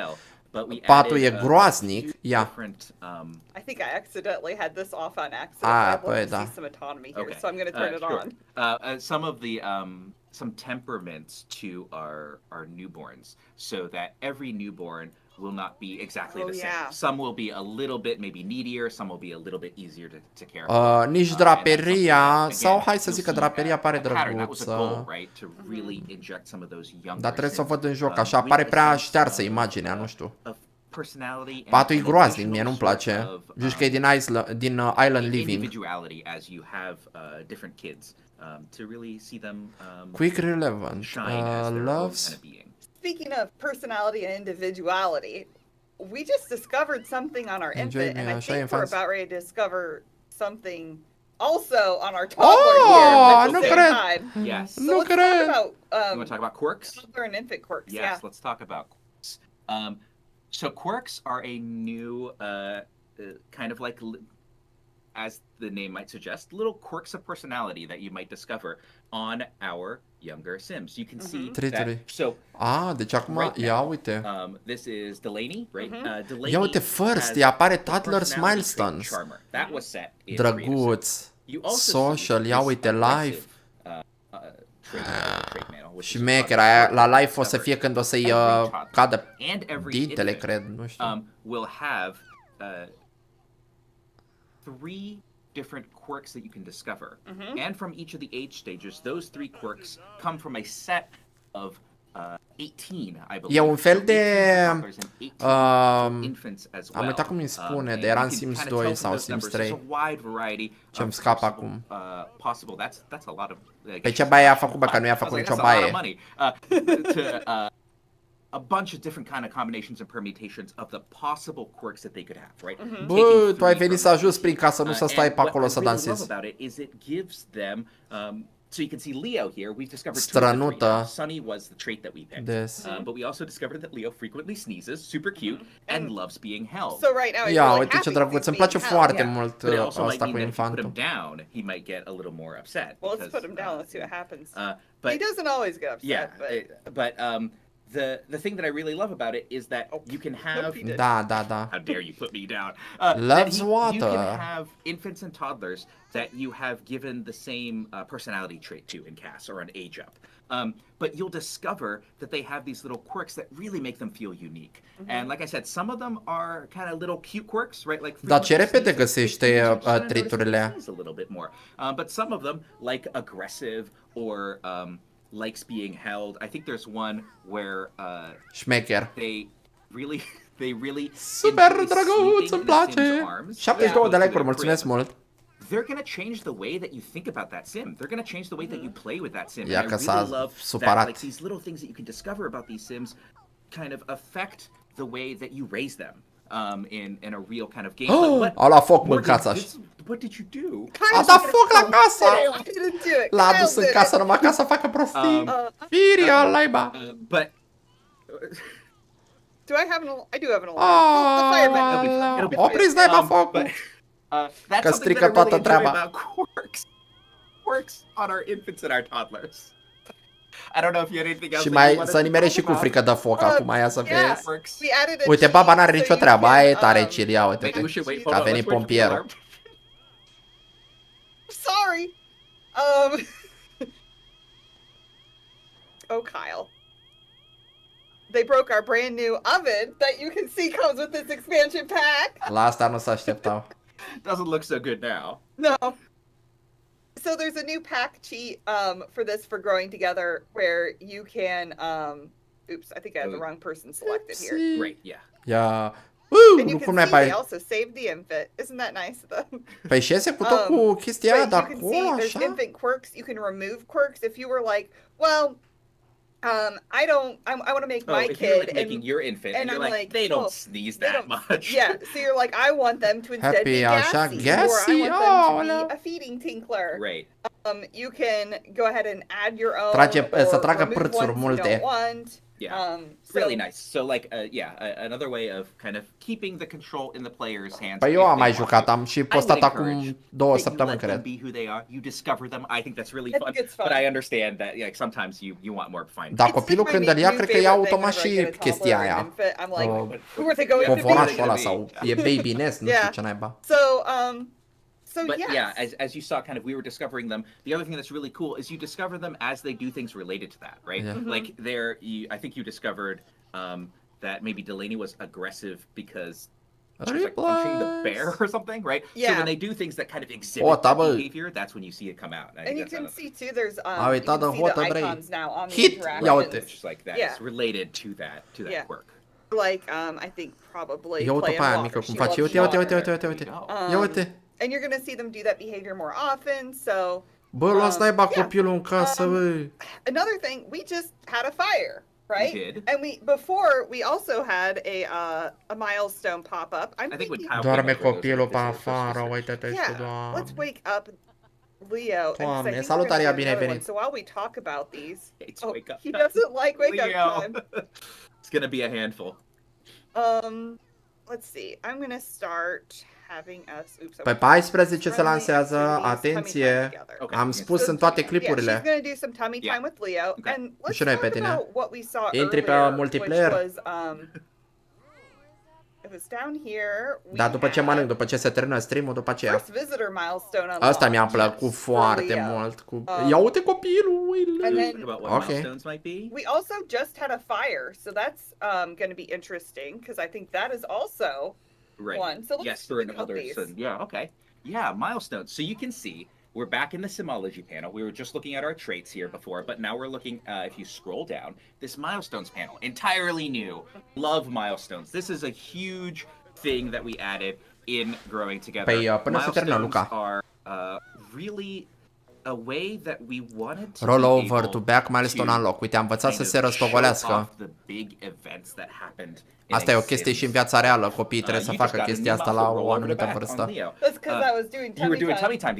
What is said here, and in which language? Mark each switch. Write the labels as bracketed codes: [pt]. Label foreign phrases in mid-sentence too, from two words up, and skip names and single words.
[ro] Patul e groaznic. Ia. [en] I think I accidentally had this off on accident. Ah, I'd love [ro] păi [en] to [ro] da. [en] see some autonomy here, so I'm going to turn it Sure. on. Some of the some temperaments to our newborns, so that every newborn will not be exactly Oh, the same. yeah. Some will be a little bit maybe needier, some will be a little bit easier to care for. [ro] Nici [en] And that's something [ro] draperia, [en] that, [ro] sau [en] again, [ro] hai să [en] you'll [ro] zic că [en] see [ro] draperia pare [en] a pattern. That was a goal, [ro] drăguță. [en] right? To really inject some of those younger [ro] Dar trebuie să o [en] Sims, [ro] văd în joc, așa [en] with [ro] pare [en] the [ro] prea [en] sense [ro] ștearsă [en] of, [ro] imaginea, nu știu. [en] of personality and [ro] Patul e [en] an [ro] groaznic, mie [en] additional [ro] nu-mi [en] sort [ro] place. [en] of, [ro] Zici că e din Island Living. [en] individuality as you have different kids to really see them Quick relevant. shine as their own Loves. kind of being. Speaking of personality and individuality, we just discovered something on our Enjoy infant, me, and I [ro] așa e [en] think [ro] în [en] we're [ro] față. [en] about ready to discover something also on our toddler here Oh, at [ro] nu [en] the same [ro] cred. [en] time. Yes. So [ro] Nu [en] let's [ro] cred. [en] talk about You want to talk about quirks? toddler and infant quirks. Yes, Yeah. let's talk about quirks. So quirks are a new kind of like, as the name might suggest, little quirks of personality that you might discover on our younger Sims. You can see [ro] Trituri. [en] that. So [ro] Deci acum, [en] right [ro] ia [en] now, [ro] uite. [en] this is Delaney, right? Delaney [ro] Ia uite, first, [en] has [ro] îi apare [en] the Toddler's personality trait Milestones. Charmer. That was set in Creative Sims. [ro] Drăguț. [en] You also [ro] Social, [en] see [ro] ia [en] this [ro] uite, aggressive, [en] live. trait manual, which is [ro] Șmecher, [en] awesome. [ro] aia la live o să fie când o să-i [en] Every toddler [ro] cadă [en] and every [ro] ditele, [en] infant, [ro] cred, nu știu. [en] will have 3 different quirks that you can discover. And from each of the age stages, those 3 quirks come from a set of 18, I believe. [ro] E un fel [en] So [ro] de [en] 18 toddlers and 18 infants as well. [ro] am uitat cum îi spune, [en] And [ro] de era [en] you [ro] în [en] can [ro] Sims [en] kinda [ro] 2 [en] tell [ro] sau [en] from those [ro] Sims [en] numbers, [ro] 3. [en] there's a wide variety [ro] Ce-mi [en] of [ro] scapă [en] possible, [ro] acum. [en] possible. That's a lot of. [ro] Pe ce baie a făcut, bă, că nu i-a făcut nicio baie. [en] A bunch of different kind of combinations and permutations of the possible quirks that they could have, right? [ro] Bă, tu ai venit să ajuți prin casă, nu să stai pe acolo să [en] What I really love [ro] dansezi. [en] about it is it gives them. So you can see Leo here. We've discovered [ro] Strănută. [en] Sunny was the trait that we picked. [ro] Des. [en] But we also discovered that Leo frequently sneezes, super cute, and loves being held. So right now he's [ro] Ia, [en] really [ro] uite ce [en] happy [ro] drăguț, [en] he's [ro] îmi [en] being [ro] place [en] held. [ro] foarte [en] Yeah. [ro] mult [en] But it also might [ro] asta [en] mean [ro] cu [en] that if you put him [ro] infantul. [en] down, he might get a little more upset. Well, let's because, put him down. Let's see what happens. But He doesn't always get upset. yeah, but the thing that I really love about it is that you can have. he did. [ro] Da. [en] How dare you put me down? Loves You water. can have infants and toddlers that you have given the same personality trait to in CAS or an age up. But you'll discover that they have these little quirks that really make them feel unique. And like I said, some of them are kind of little cute quirks, right? Like [ro] Dar ce repede [en] frequency [ro] găsește [en] sneezes, you just kinda notice [ro] triturile. [en] they sneeze a little bit more. But some of them, like aggressive or likes being held. I think there's one where [ro] Șmecher. [en] they really [ro] Super [en] enjoy [ro] drăguț, [en] sleeping [ro] îmi [en] in the Sim's [ro] place. [en] arms. [ro] 72 de [en] Yeah. [ro] like-uri, mulțumesc mult. [en] They're gonna change the way that you think about that sim. They're gonna change the way that you play with that sim. [ro] Ia [en] And [ro] că [en] I [ro] s-a [en] really love [ro] supărat. [en] that, like these little things that you can discover about these sims, kind of affect the way that you raise them in a real kind of game. [ro] A luat foc în [en] Morgan, [ro] casa. [en] what did you do? [ro] A dat foc la casă. [en] I didn't do it. [ro] L-a [en] Kyle [ro] adus în [en] did [ro] casă [en] it. [ro] numai ca să facă prostii. Firia, laiba. [en] But Do I have an? I do have an alarm. The fireman. it'll be fine. [ro] Opriți naiba focul. [en] But that's [ro] Că [en] something [ro] strică [en] that I [ro] toată [en] really enjoy [ro] treaba. [en] about quirks on our infants and our toddlers. I don't know if you had anything else. [ro] Și [en] that you [ro] mai [en] wanted [ro] să [en] to [ro] nimerești și [en] talk [ro] cu [en] about. [ro] frică de foc acum, ia să [en] Yeah. [ro] vezi. [en] Quirks. We added a [ro] Uite, [en] cheat [ro] baba n-are [en] so [ro] nicio [en] you [ro] treabă, [en] can, [ro] aia e tare chill, ia uite. [en] Maybe we should wait. [ro] Că a [en] Hold on, [ro] venit [en] let's wait for the [ro] pompierul. [en] alarm. Sorry. Oh, Kyle. They broke our brand new oven that you can see comes with this expansion pack. [ro] La asta nu se așteptau. [en] Doesn't look so good now. No. So there's a new pack cheat for this for growing together where you can oops, I think I have the wrong person selected here. Right, yeah. [ro] Ia. [en] And you [ro] Cum [en] can [ro] n-ai [en] see they [ro] pe... [en] also saved the infant. Isn't that nice of them? [ro] Păi și iese cu tot cu chestia aia [en] But [ro] de [en] you can [ro] acolo, [en] see there's [ro] așa? [en] infant quirks. You can remove quirks if you were like, well, I want to make my if kid you're like making your infant and and you're I'm like, like, they don't oh, sneeze they that don't- much. yeah. So you're like, I want them to instead Happy, be [ro] așa, [en] gassy, or I gassy, want them to [ro] aoleu. [en] be a feeding tinkler. Right. You can go ahead and add your own. [ro] Să [en] or [ro] tragă [en] remove [ro] pârțuri [en] ones you [ro] multe. [en] don't want. Yeah. So Really nice. So like, another way of kind of keeping the control in the player's hands. [ro] Păi eu [en] if [ro] am [en] they [ro] mai [en] want [ro] jucat, [en] to. [ro] am și [en] I [ro] postat [en] would [ro] acum [en] encourage [ro] 2 [en] that you [ro] săptămâni, [en] let them [ro] cred. [en] be who they are. You discover them. I think that's really I fun. think it's fun. But I understand that like sometimes you want more fine. [ro] Dar [en] It's [ro] copilul [en] like my [ro] când îl ia, [en] new [ro] cred că ia [en] favorite thing [ro] automat [en] whenever I [ro] și [en] get a [ro] chestia [en] toddler or [ro] aia. [en] an infant, I'm like, Uh, who are they going to be? [ro] Covonașul ăla sau e [en] baby nest, [ro] nu știu [en] Yeah. [ro] ce naiba. [en] So But yes. yeah, as you saw, kind of we were discovering them. The other thing that's really cool is you discover them as they do things related to that, right? Yeah. Like I think you discovered that maybe Delaney was aggressive because she was like punching the bear or something, right? Yeah. So when they do things that kind of exhibit that behavior, that's when you see it come out. And you can see too, there's you [ro] uitat [en] can [ro] de [en] see the [ro] hotă, bre. [en] icons now on the [ro] Hit! Ia uite. [en] interactions. Just like that. Yeah. It's related to that Yeah. quirk. Like I think probably [ro] Ia uite [en] play [ro] pe [en] in [ro] aia [en] water. [ro] mică cum [en] She [ro] face. [en] loves [ro] Uite, [en] water. [ro] uite. Ia uite. [en] And you're gonna see them do that behavior more often. So [ro] Bă, luați naiba [en] yeah. [ro] copilul în casă, bă. [en] Another thing, we just had a fire, right? We did. And before we also had a milestone pop up. I'm I think when thinking, Kyle [ro] Doarme [en] came over, [ro] copilul [en] those [ro] pe [en] were the first [ro] afară, [en] decisions. [ro] uite-te și tu, [en] yeah, [ro] Doamne. [en] let's wake up Leo. And 'cause I [ro] Doamne, [en] think we're [ro] salutare, [en] gonna do [ro] bine ai [en] another one. [ro] venit. [en] So while we talk about these, It's oh, wake up he time. doesn't like wake up Leo. time. It's gonna be a handful. Let's see. I'm gonna start having us. Oops. [ro] Pe 14 se lansează, atenție, [en] Okay. [ro] am spus în toate [en] Yeah, she's [ro] clipurile. [en] gonna do some tummy time Yeah. with Leo, Okay. and let's [ro] Și noi [en] talk [ro] pe tine. [en] about what we saw [ro] Intri pe [en] earlier, [ro] multiplayer. [en] which was it was down here. We [ro] Dar după ce [en] had [ro] mănânc, după ce se termină stream-ul, după aceea. [en] first visitor milestone [ro] Asta mi-a [en] unlocked [ro] plăcut [en] for [ro] foarte [en] Leo. [ro] mult. Ia uite copilul, [en] And [ro] uite. [en] then Think about what Okay. milestones might be. we also just had a fire, so that's going to be interesting because I think that is also Right. one. So let's Yes, for look at another. these. Yeah. Okay. Yeah, milestones. So you can see we're back in the Simology panel. We were just looking at our traits here before, but now we're looking. If you scroll down, this milestones panel, entirely new. Love milestones. This is a huge thing that we added in growing together. [ro] Păi, până se termină, Luca. [en] Are really a way that we wanted to Roll be over able to back milestone to unlock. [ro] Uite, am învățat să [en] kind [ro] se [en] of [ro] răstogolească. [en] show off the big events that happened in [ro] Asta e o [en] a [ro] chestie și în [en] Sims. [ro] viața reală. Copiii trebuie să [en] You just [ro] facă [en] got a [ro] chestia [en] new [ro] asta la [en] muscle roll [ro] o [en] over the [ro] anumită [en] back on [ro] vârstă. [en] Leo. That's because I was doing you were doing tummy time